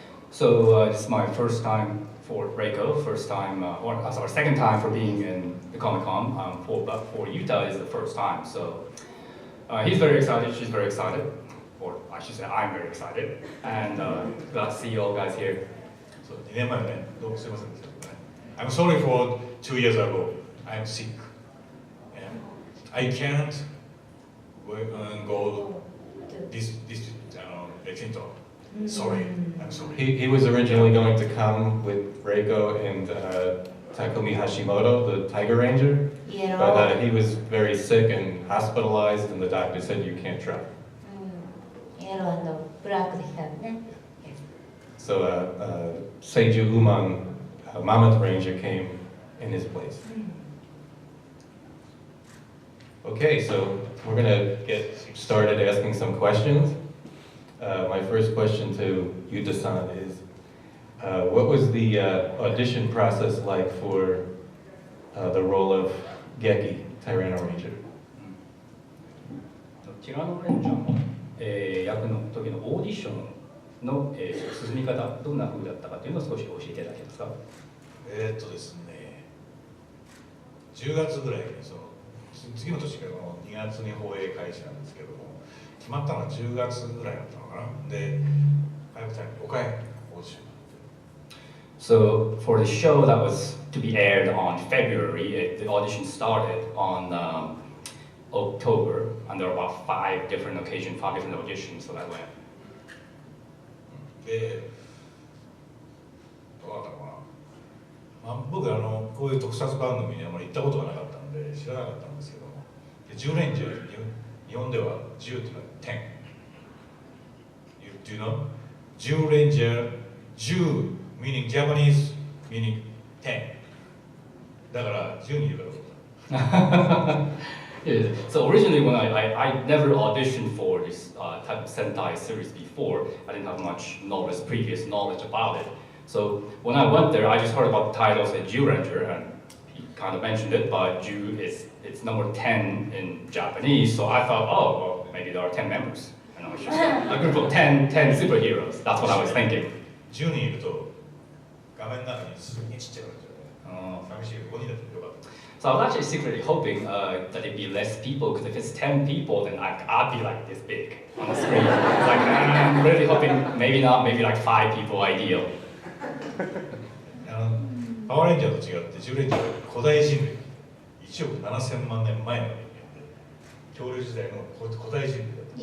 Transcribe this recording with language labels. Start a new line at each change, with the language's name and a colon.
English: So this is my first time for Reiko, second time for being in the Comic-Con. But for Yuta is the first time. So he's very excited, she's very excited, or I should say I'm very excited, and glad to see you all guys here.
Japanese: So 2年前はね、どうもすいませんでした。
English: I'm sorry for 2 years ago. I'm sick. And I can't go this Lexington. Sorry, I'm sorry. He was originally going to come with Reiko and Takumi Hashimoto, the Tiger Ranger, but he was very sick and hospitalized, and the doctor said you can't travel. Yellow and black
Japanese: でしたね。
English: So Seiju Uman, Mammoth Ranger, came in his place. Okay, so we're going to get started asking some questions. My first question to Yuta-san is, what was the audition process like for the role of Geki, Tyranno Ranger?
Japanese: ティラノレンジャーの、役の時のオーディションの、進み方、どんな風だったかというのを少し教えていただけますか？ですね、10月ぐらいに次の年からの2月に放映開始なんですけども、決まったのは10月ぐらいだったのかな。で、5回オーディション。
English: So for the show that was to be aired on February, the audition started on October, and there were about 5 different occasions, 5 different auditions, so that went.
Japanese: で、どうだったかな。僕こういう特撮番組にあまり行ったことがなかったので知らなかったんですけども、10レンジャー、日本では10っていうのは10。
English: Do you know? 10レンジャー、10 meaning Japanese meaning 10。
Japanese: だから10人いるから。
English: Yeah, so originally when I never auditioned for this type of Sentai series before, I didn't have much previous knowledge about it. So when I went there, I just heard about the title, said Zyuranger, and he kind of mentioned it, but it's number 10 in Japanese, so I thought, oh, well, maybe there are 10 members. And I was just a group of 10 superheroes. That's what I was thinking.
Japanese: 10人いると画面の中にすぐにちっちゃくなっちゃうね。寂しい5人だとよかった。
English: So I was actually secretly hoping that it'd be less people, because if it's 10 people, then I'd be like this big on the screen. Like, I'm really hoping maybe not, maybe like 5 people ideal.
Japanese: パワーレンジャーと違って10レンジャーは古代人類、1億7000万年前の人間で、恐竜時代の古代人類だった。